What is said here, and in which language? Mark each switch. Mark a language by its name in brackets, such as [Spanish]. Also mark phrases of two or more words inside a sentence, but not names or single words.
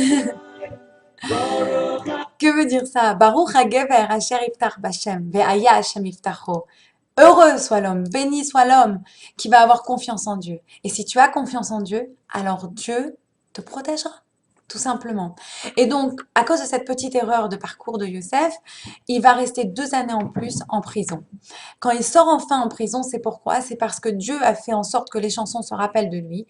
[French] Que veut dire ça? [Hebrew] ברוך הגבר אשר יבטח בהשם והיה השם מבטחו. [French] Heureux soit l'homme, béni soit l'homme qui va avoir confiance en Dieu. Et si tu as confiance en Dieu, alors Dieu te protégera, tout simplement. Et donc, à cause de cette petite erreur de parcours de Youssef, il va rester 2 années en plus en prison. Quand il sort enfin en prison, c'est pourquoi? C'est parce que Dieu a fait en sorte que les chansons se rappellent de lui.